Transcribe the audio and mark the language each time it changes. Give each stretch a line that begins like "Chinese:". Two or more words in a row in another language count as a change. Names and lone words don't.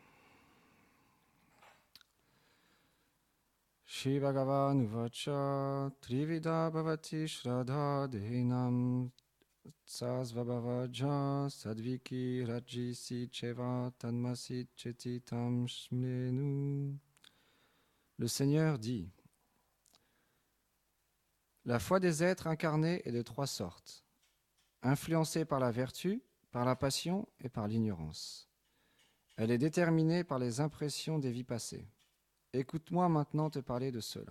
Sanskrit: Shri Bhagavan Uvacha Trivida Bhavati Shraddha Dehinam Sasvabhavaja Sadviki Rajisi Cheva Tanmasit Chetitam Shmenu.
French: Le Seigneur dit: la foi des êtres incarnés est de 3 sortes, influencée par la vertu, par la passion et par l'ignorance. Elle est déterminée par les impressions des vies passées. Écoute-moi maintenant te parler de cela.